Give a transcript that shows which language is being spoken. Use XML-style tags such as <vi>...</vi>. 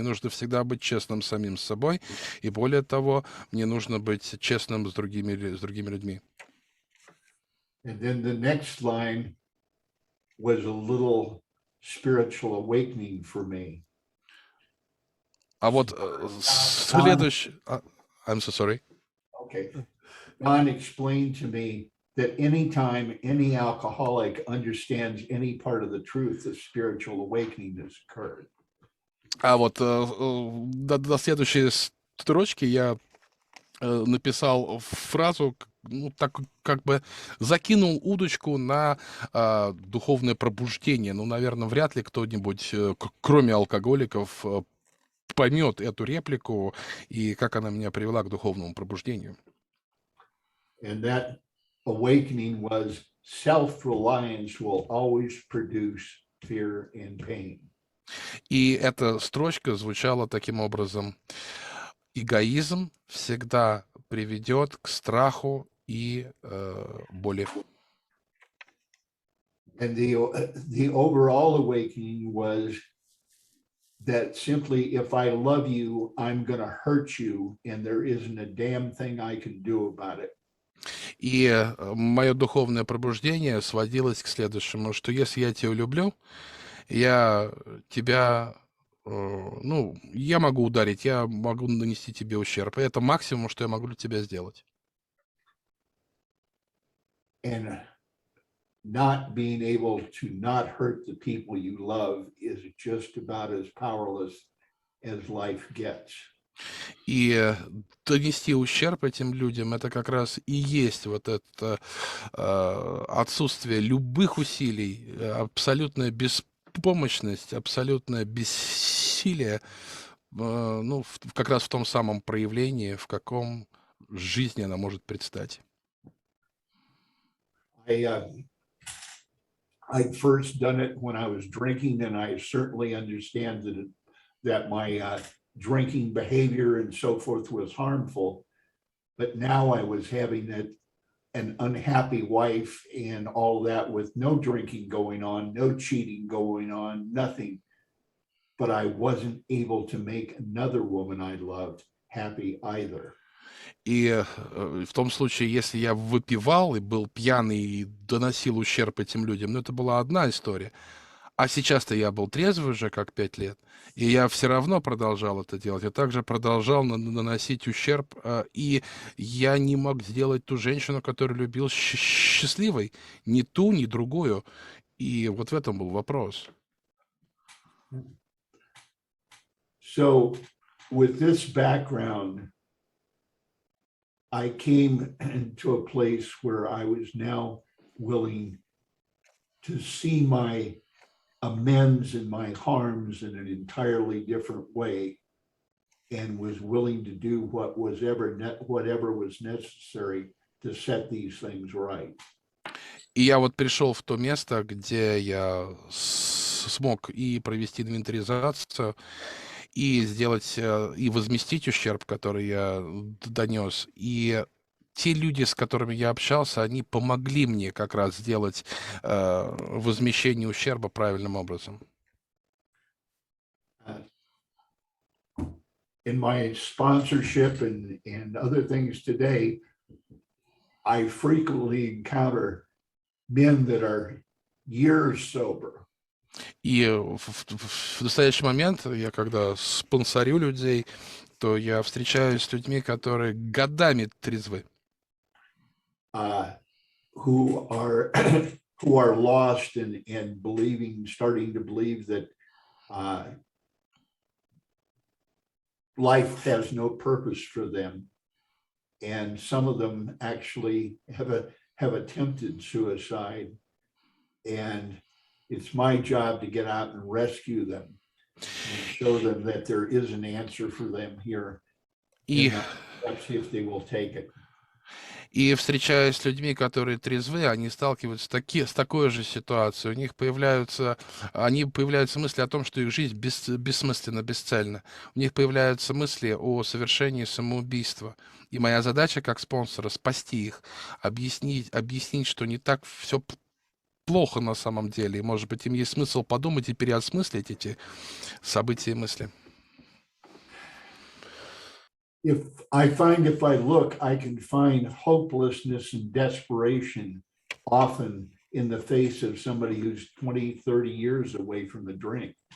<ru>Мне нужно всегда быть честным самим с собой, и более того, мне нужно быть честным с другими людьми.</ru> <en>And then the next line was a little spiritual awakening for me.</en> <ru>А вот следующий...</ru> <en>I'm so sorry. Okay. Don explained to me that anytime any alcoholic understands any part of the truth, the spiritual awakening has occurred.</en> <ru>А вот до следующей строчки я написал фразу, ну, так как бы закинул удочку на духовное пробуждение. Ну, наверное, вряд ли кто-нибудь, кроме алкоголиков, поймет эту реплику и как она меня привела к духовному пробуждению.</ru> <en>And that awakening was self-reliance will always produce fear and pain.</en> <ru>И эта строчка звучала таким образом: эгоизм всегда приведет к страху и боли.</ru> <en>And the overall awakening was that simply if I love you, I'm going to hurt you, and there isn't a damn thing I can do about it.</en> <ru>И мое духовное пробуждение сводилось к следующему, что если я тебя люблю, я тебя, ну, я могу ударить, я могу нанести тебе ущерб. И это максимум, что я могу для тебя сделать.</ru> <en>And not being able to not hurt the people you love is just about as powerless as life gets.</en> <ru>И донести ущерб этим людям — это как раз и есть вот это отсутствие любых усилий, абсолютная беспомощность, абсолютное бессилие, ну, как раз в том самом проявлении, в каком жизнь она может предстать.</ru> <en>I'd first done it when I was drinking, and I certainly understand that my drinking behavior and so forth was harmful. But now I was having an unhappy wife and all that with no drinking going on, no cheating going on, nothing. But I wasn't able to make another woman I loved happy either.</en> <ru>И в том случае, если я выпивал и был пьяный и доносил ущерб этим людям, ну, это была одна история. А сейчас-то я был трезвый уже как 5 лет, и я все равно продолжал это делать. Я также продолжал наносить ущерб, и я не мог сделать ту женщину, которую любил, счастливой. Ни ту, ни другую. И вот в этом был вопрос.</ru> <en>So with this background, I came to a place where I was now willing to see my amends and my harms in an entirely different way, and was willing to do whatever was necessary to set these things right.</en> <ru>И я вот пришел в то место, где я смог и провести инвентаризацию, и сделать, и возместить ущерб, который я донес. И те люди, с которыми я общался, они помогли мне как раз сделать возмещение ущерба правильным образом.</ru> <en>In my sponsorship and other things today, I frequently encounter men that are years sober.</en> <ru>И в настоящий момент, я когда спонсорю людей, то я встречаюсь с людьми, которые годами трезвы.</ru> <en>Who are who are lost and believing, starting to believe that life has no purpose for them, and some of them actually have attempted suicide, and it's my job to get out and rescue them and show them that there is an answer for them here,</en> <ru>И</ru> <en>and perhaps if they will take it.</en> <ru>И встречаясь с людьми, которые трезвы, они сталкиваются с такой же ситуацией. Они появляются мысли о том, что их жизнь бессмысленна, бесцельна. У них появляются мысли о совершении самоубийства. И моя задача как спонсора — спасти их, объяснить, что не так все плохо на самом деле. И, может быть, им есть смысл подумать и переосмыслить эти события и мысли.</ru> <en>If I look, I can find hopelessness and desperation often in the face of somebody who's 20, 30 years away from the drink.</en>